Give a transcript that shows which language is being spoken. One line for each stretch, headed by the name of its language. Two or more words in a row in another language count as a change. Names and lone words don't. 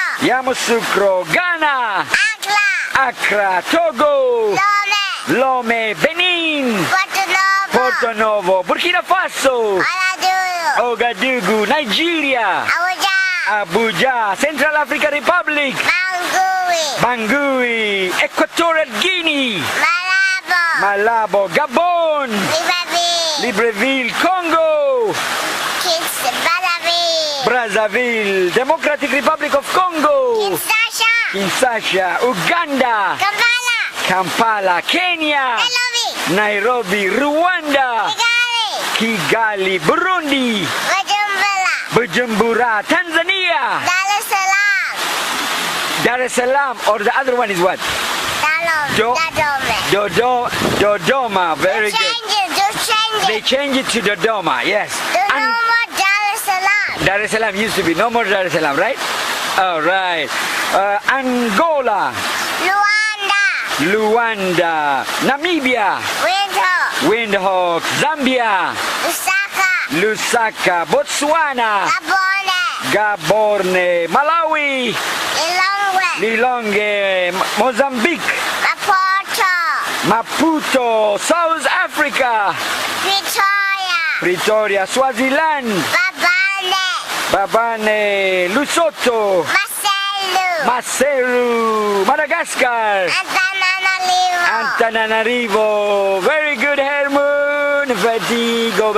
English: Yamoussoukro. Ghana, Accra. Accra. Togo, Lomé. Lomé. Benin, Porto Novo. Porto Novo. Burkina Faso, Ouagadougou. Ouagadougou. Nigeria, Abuja. Abuja. Central African Republic, Bangui. Bangui. Equatorial Guinea, Malabo. Malabo. Gabon, Libreville. Libreville. Congo, Kids Balavi. Brazzaville. Democratic Republic of Congo, Kinshasa. Kinshasa. Uganda, Kampala. Kampala. Kenya, Nairobi. Nairobi. Rwanda, Kigali. Kigali. Burundi, Bujumbura. Bujumbura. Tanzania, Dar es Salaam. Dar es Salaam. Or the other one is what? Do- Dodome. Dodoma. Very good. Change it. Just change They it. change it to Dodoma, yes. There's no And more Dar es Salaam. Dar es Salaam used to be. No more Dar es Salaam, right? All right. Angola, Luanda. Luanda. Namibia, Windhoek. Windhoek. Zambia, Lusaka. Lusaka. Botswana, Gabon. Gaborone. Malawi, Lilongwe. Lilongwe. Mozambique, Maputo. Maputo. South Africa, Pretoria. Pretoria. Swaziland, Babane. Babane. Lesotho, Marcelo. Maseru. Madagascar, Antananarivo. Antananarivo. Very good, Hermun. Vertigo.